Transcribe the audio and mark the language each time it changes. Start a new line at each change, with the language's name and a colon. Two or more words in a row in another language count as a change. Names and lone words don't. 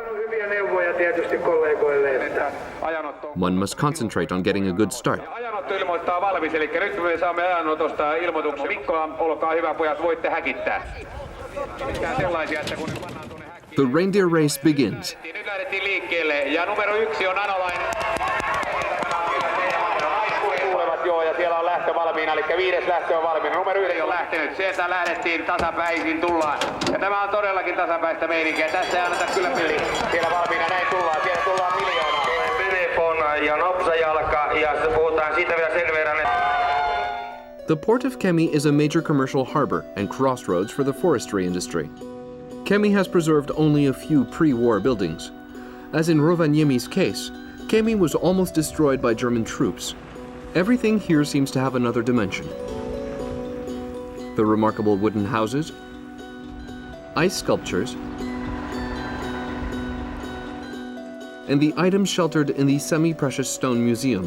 English: One must concentrate on getting a good start. The reindeer race begins.
Finnish: Siellä on lähtö valmiina, eli 5. lähtö on valmiina. Numero 1 on lähtenyt. Sieltä lähdettiin tasapäisin tullaan. Ja tämä on todellakin tasapäistä meininkiä. Tässä ei anneta kyllä peli. Siellä valmiina näin tullaan. Siellä tullaan miljoonaa. Benefon ja nopsajalka ja puhutaan siitä vielä sen verran.
English: The port of Kemi is a major commercial harbor and crossroads for the forestry industry. Kemi has preserved only a few pre-war buildings. As in Rovaniemi's case, Kemi was almost destroyed by German troops. Everything here seems to have another dimension. The remarkable wooden houses, ice sculptures, and the items sheltered in the semi-precious stone museum.